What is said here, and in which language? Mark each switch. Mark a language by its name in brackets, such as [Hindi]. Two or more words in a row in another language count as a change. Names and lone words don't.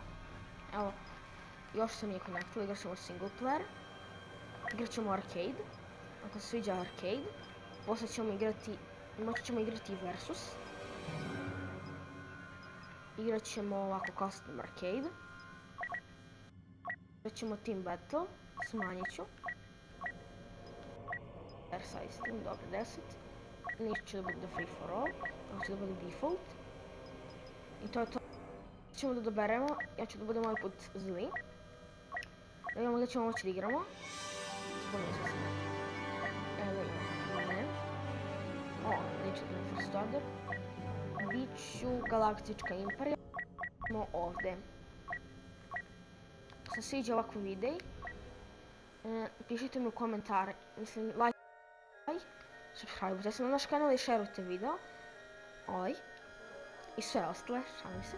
[Bosnian] Evo, još se nije konektuje, igrat ćemo [English] single player. [Bosnian] Igrat ćemo arcade, ako se sviđa arcade. Poslije ćemo igrati, moći ćemo igrati versus. Igrat ćemo ovako [English] custom arcade. [Bosnian] Igrat ćemo [English] team battle, [Bosnian] smanjit ću. [English] Air size team, [Bosnian] dobro 10. Ništa će da bude [English] free for all, [Bosnian] ovo će da bude default. I to je to. Ćemo da doberemo, ja ću da budem ovaj put zli. Da vidimo da ćemo moći da igramo. Spomenuo sam se. Evo da imamo, ne. Neću da imam [English] first order. [Bosnian] Biću galaktička imperija. Idemo ovdje. Ako se sviđa ovakvi videi, pišite mi u komentare, mislim, [English] like, subscribe [Bosnian] se na naš kanal i šerujte video. I sve ostale, šalim se.